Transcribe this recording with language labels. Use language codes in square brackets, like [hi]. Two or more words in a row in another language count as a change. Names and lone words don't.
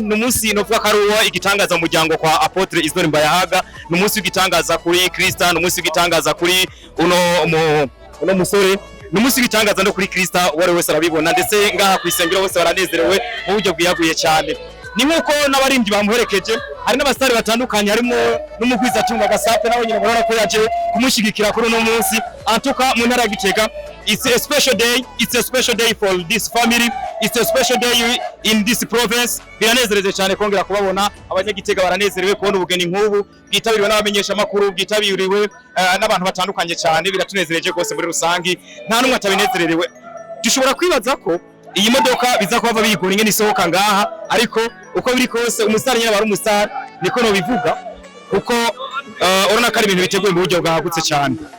[rn] N'umunsi novuga ko ari uwa igitangaza mu muryango kwa Apotre Isidore Mbayahaga, n'umunsi w'igitangaza kuri Kristo, n'umunsi w'igitangaza kuri uno musore, n'umunsi w'igitangaza no kuri Kristo. Uwari wese arabibona, ndetse ngaha ku isengero bose baranezerewe mu buryo bwiyaguye cyane. Ni nkuko n'abarindi bamuherekeje, hari n'abasitari batandukanye, harimo n'umugwiza Tunga Gasape nawe nyine barora ko yaje kumushigikira kuri uno munsi. Antuka mu ntara ya Gitega, [en] it's a special day for this family. it's a special day in this province. [rn] Biranezereje cyane kongera kubabona abanyagitega, baranezerewe kubona ubugeni nk'ubu bwitabiriwe n'abamenyesha makuru, bwitabiriwe n'abantu batandukanye cyane. Biratunezereje rwose muri rusangi, nta numwe atabinezererewe. Dushobora kwibaza ko iyi modoka biza kuva biyigura ingene isohoka ngaha, ariko uko biri kose umustar nyine bari umustar, niko no bivuga kuko urona ko ari ibintu biteguye mu buryo bwagutse cyane.